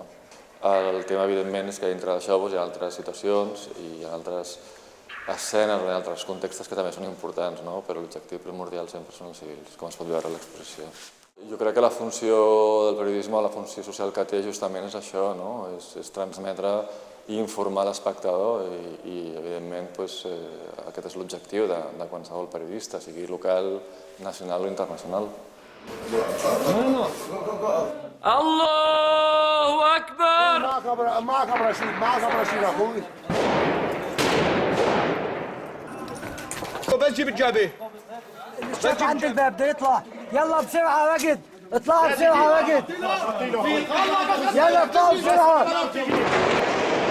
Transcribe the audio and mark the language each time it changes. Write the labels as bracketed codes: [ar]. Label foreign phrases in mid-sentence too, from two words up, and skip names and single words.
[ca] El tema, evidentment, és que dintre d'això hi ha altres situacions i hi ha altres escenes o hi ha altres contextos que també són importants, però l'objectiu primordial sempre són els civils, com es pot veure a l'exposició. Jo crec que la funció del periodisme, la funció social que té justament és això, és transmetre i informar l'espectador i evidentment aquest és l'objectiu de qualsevol periodista, sigui local, nacional o internacional. [ar] الله أكبر! معك رشيد اخوي بس جيب الجابه الشيخ عند الباب بده يطلع يلا بسرعه وقت اطلعوا بسرعه وقت يلا اطلعوا بسرعه